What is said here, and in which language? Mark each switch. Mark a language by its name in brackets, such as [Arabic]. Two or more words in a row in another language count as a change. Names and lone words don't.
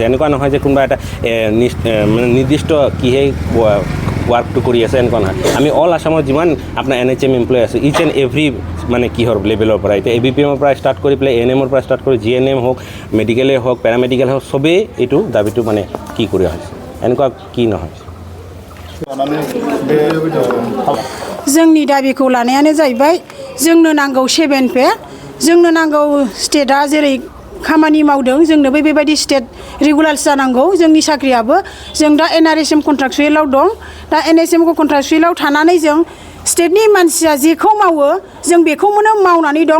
[Assamese] এনেকুৱা নহয় যে কোনোবা এটা মানে নিৰ্দিষ্ট কিহে ৱাৰ্কটো কৰি আছে, এনেকুৱা নহয়। আমি অল আসামৰ যিমান আপোনাৰ NHM এমপ্লয় আছে, [English] each and every [Assamese] মানে কিহৰ লেভেলৰ পৰা, এতিয়া ABPMৰ পৰা ষ্টাৰ্ট কৰি পেলাই ANMৰ পৰা ষ্টাৰ্ট কৰি GNM হওক, মেডিকেলেই হওক, পেৰামেডিকেল হওক, চবেই এইটো দাবীটো মানে কি কৰি আহিছে, এনেকুৱা কি নহয়। [Bodo] जोंनि दाबिखौ लानायानो जाहैबाय जोंनो नांगौ 7 पे, जोंनो नांगौ स्टेटआ जेरै खामानि मावदों जोंनोबो बेबायदि [English] state regular [Bodo] जानांगौ। जोंनि साख्रियाबो जों दा NRSM कन्ट्राक्चुयेलाव दं, दा NSM कन्ट्राक्चुयेलाव थानानै जों स्टेटनि मानसिया जेखौ मावो जों बेखौनो मावनानै दं।